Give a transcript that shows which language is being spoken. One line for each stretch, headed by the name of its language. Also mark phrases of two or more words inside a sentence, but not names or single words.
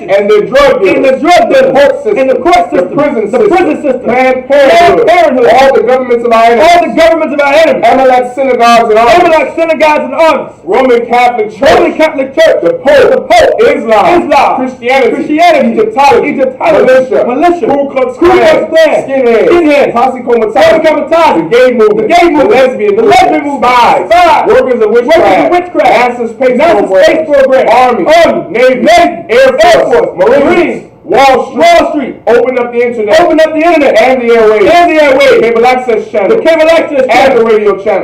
English: And the drug dealers. And the drug dealers. The court system. And the court system. The prison system. The prison system. Planned Parenthood. All the governments of our enemies. All the governments of our enemies. Amalek synagogues and armies. Amalek synagogues and armies. Roman Catholic Church. Roman Catholic Church. The Pope. The Pope. Islam. Christianity. Egyptology. Militia. Ku Klux Klan. Skinheads. Posse Comitatus. The gay movement. The lesbian movement. Spies. Workers of witchcraft. NASA's space program. Army. Navy. Air Force. Marines. Wall Street. Open up the internet. And the airwaves. Cable access channel. And the radio channel.